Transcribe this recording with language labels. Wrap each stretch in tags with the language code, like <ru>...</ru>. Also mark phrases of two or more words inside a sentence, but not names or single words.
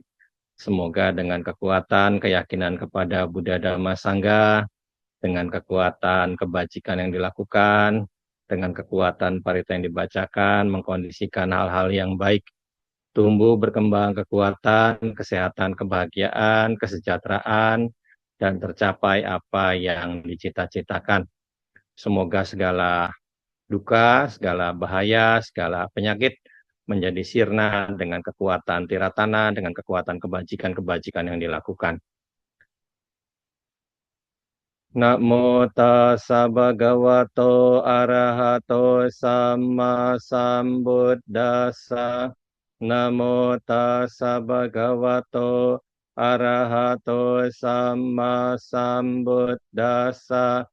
<id>Semoga dengan kekuatan keyakinan kepada Buddha Dhamma Sangha, dengan kekuatan kebajikan yang dilakukan, dengan kekuatan parita yang dibacakan, mengkondisikan hal-hal yang baik tumbuh berkembang kekuatan, kesehatan, kebahagiaan, kesejahteraan, dan tercapai apa yang dicita-citakan. Semoga segala duka, segala bahaya, segala penyakit menjadi sirna dengan kekuatan tiratana, dengan kekuatan kebajikan-kebajikan yang dilakukan.</id> <pi>Namo tassa bhagavato arahato sama sambuddhassa. Namo tassa bhagavato arahato sama sambuddhassa.</pi>